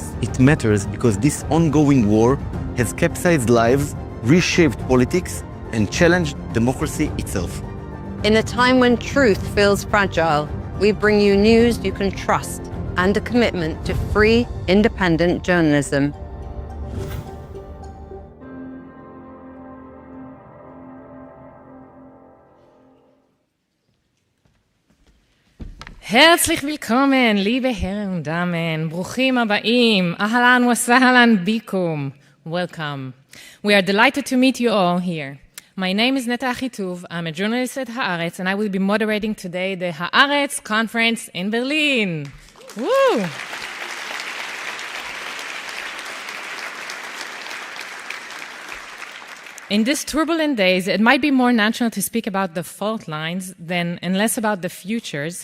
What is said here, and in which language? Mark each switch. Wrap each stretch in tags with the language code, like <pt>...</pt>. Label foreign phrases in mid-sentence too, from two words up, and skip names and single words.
<en>It matters because this ongoing war has capsized lives, reshaped politics, and challenged democracy itself. In a time when truth feels fragile, we bring you news you can trust and a commitment to free, independent journalism.</en> <de>Herzlich willkommen, liebe Herren und Damen.</de> <he>ברוכים הבאים.</he> <ar>أهلا وسهلا بكم.</ar> <en>Welcome. We are delighted to meet you all here. My name is Neta Achituv. I'm a journalist at Haaretz, and I will be moderating today the Haaretz conference in Berlin. Woo! In these turbulent days, it might be more natural to speak about the fault lines and less about the futures.</en>